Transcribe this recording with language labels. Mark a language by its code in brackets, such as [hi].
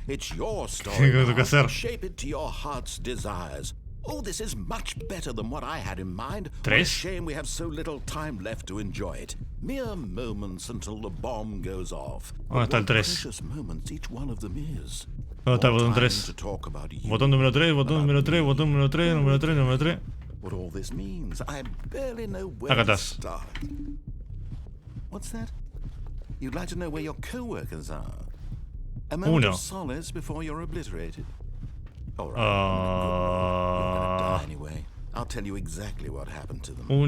[en] It's your story. Now. Shape it to your heart's desires. Oh, this is much better than what I had in mind. What a shame we have so little time left to enjoy it. Mere moments until the bomb goes off. What precious moments each one of them is. [es] ¿Dónde está el botón 3? Botón número 3, botón número 3, botón número 3, número 3, número 3. [en] What all this means, I barely know where to start. What's that? You'd like to know where your co-workers are? A moment of solace before you're obliterated. All right, you're gonna die anyway. I'll tell you exactly what happened to them.